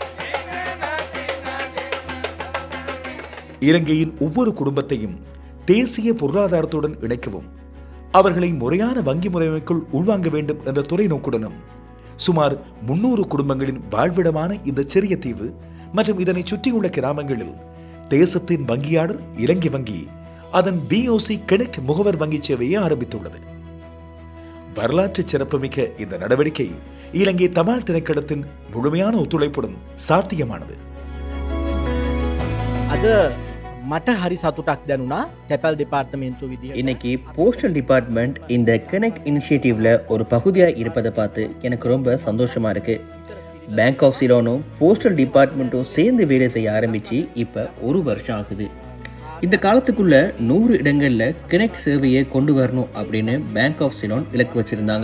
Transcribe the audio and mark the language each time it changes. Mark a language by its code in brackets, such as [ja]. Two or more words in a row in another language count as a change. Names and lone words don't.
[ta] இலங்கையின் ஒவ்வொரு குடும்பத்தையும் தேசிய பொருளாதாரத்துடன் இணைக்கவும் அவர்களை முறையான வங்கி முறைமைக்குள் உள்வாங்க வேண்டும் என்ற துறை நோக்குடனும் சுமார் 300 குடும்பங்களின் வாழ்விடமான இந்த சிறிய தீவு மற்றும் இதனை சுற்றியுள்ள கிராமங்களில் தேசத்தின் வங்கியாளர் இலங்கை வங்கி அதன் BOC கனெக்ட் முகவர் வங்கி சேவையை ஆரம்பித்துள்ளது. வரலாற்று சிறப்புமிக்க இந்த நடவடிக்கை இலங்கை தபால் திணைக்களத்தின் முழுமையான ஒத்துழைப்புடன் சாத்தியமானது. [si] මට හරි සතුටක් දැනුණා තැපැල් දෙපාර්තමේන්තුව විදිහට. [ta] இன்னைக்கு [en] postal department [ta] இந்த கனெக்ட் இனிஷியேட்டிவ்ல ஒரு பகுதியா இருப்பதை பார்த்து எனக்கு ரொம்ப சந்தோஷமா இருக்கு. பேங்க் ஆஃப் சிலோனும் [en] postal department [ta] சேர்ந்து வேலை செய்ய ஆரம்பிச்சு இப்ப 1 வருஷம் ஆகுது. இந்த காலத்துக்குள்ள 100 இடங்கள்ல கனெக்ட் சேவையை கொண்டு வரணும் அப்படின்னு பேங்க் ஆஃப் சிலோன் இலக்கு வச்சிருந்தாங்க.